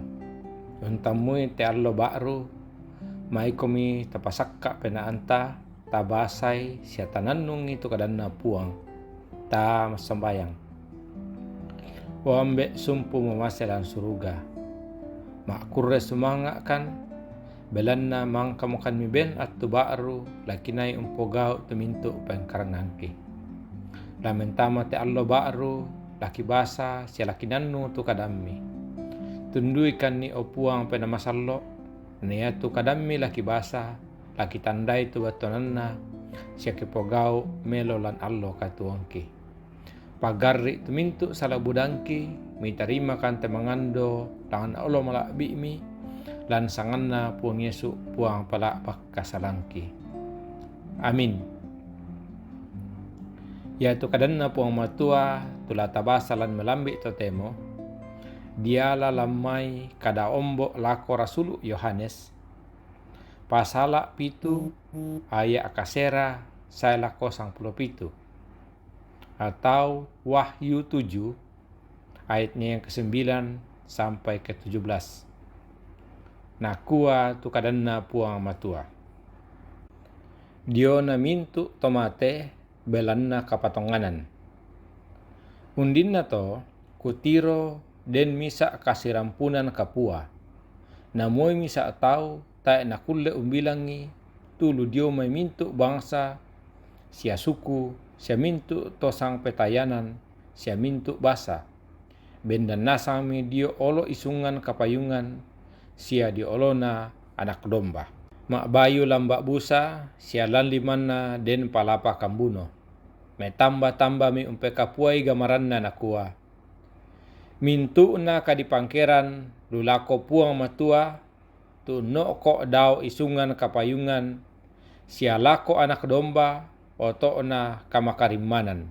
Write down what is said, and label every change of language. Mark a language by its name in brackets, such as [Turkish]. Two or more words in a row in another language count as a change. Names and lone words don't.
[Toraja-Sa'dan] Untamui te allo ba'ru, mai komi tapasakka penaanta, tabasay siya tananung itu kadan na puang, ta masambayang. Wambe sumpu mamaselan suruga. Makurre sumanga kan, belan na mangkamukan mi ben at ba'ru, lakinay umpogao tumintu pengkarangangki. Lamentama te allo ba'ru, laki basa siya laki nannu tu kadammi. Tundui kan ni opuang penamasallo, niya tu kadammi laki basa, laki tandai tu batonanna, siya kipogau melo lan allo katuangki. Pagarri tumintu salabudangki, mi tarima kan temangando, tangan Allah malakbi mi, lan sanganna puang Yesu puang palak kasalangki. Amin. Ya tu kadanna puang matua tula tabasalan melambi totemo diala lamai kada ombo lako rasulu Yohanes pasala pitu ayat akasera saya lako 57 [Indonesian] atau Wahyu 7 ayatnya yang ke-9 sampai ke-17. [Toraja-Sa'dan] Nakua tu kadanna puang matua Diona mintu tomate belanna kapatonganan. Undinna to kutiro den misa kasirampunan kapua. Namoy misa tau ta na kulle umbilangi tulu dio may mintu bangsa sia suku sia mintu tosang petayanan sia mintu basa. Bendan nasami dio olo isungan kapayungan sia dio olona anak domba. Mak bayu lambak busa sia lan limanna den palapa kambuno. Me tamba-tamba mi umpe kapuai gamaranna nakua. Mintu na kadipangkeran lulako puang matua tu noko dao isungan kapayungan sia lako anak domba oto na kamakarimanan.